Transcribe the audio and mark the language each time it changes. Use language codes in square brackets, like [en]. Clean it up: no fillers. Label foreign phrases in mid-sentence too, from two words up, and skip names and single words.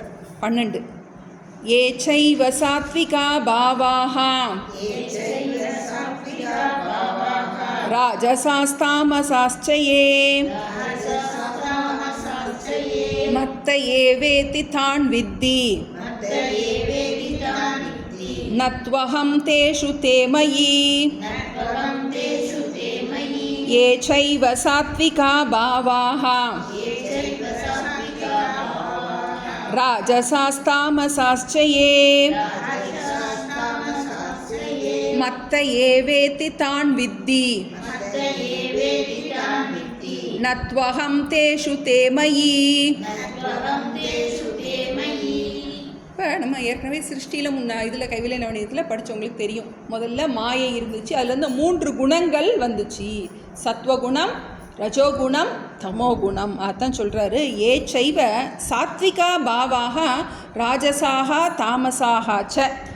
[sa] 12 ये चैव सात्विका भावाहा राजसास्तामसास्चये मत्त एवेति तान् वित्ति नत्वहं तेषु तेमयि. ये चैव सात्विका भावाः राजसास्तामसाश्च ये मत्त एवेति तान् विद्धि नत्वहं तेषु ते मयि. [ta] இப்போ நம்ம ஏற்கனவே சிருஷ்டியில் இதில் கைவிலை நவனியத்தில் படித்தவங்களுக்கு தெரியும். முதல்ல மாயை இருந்துச்சு, அதுலேருந்து 3 குணங்கள் வந்துச்சு. சத்வகுணம், ரஜோகுணம், தமோகுணம். அதான் சொல்கிறாரு, [sa] ये चैव सात्विका भावाक राजसाक तामसाक च.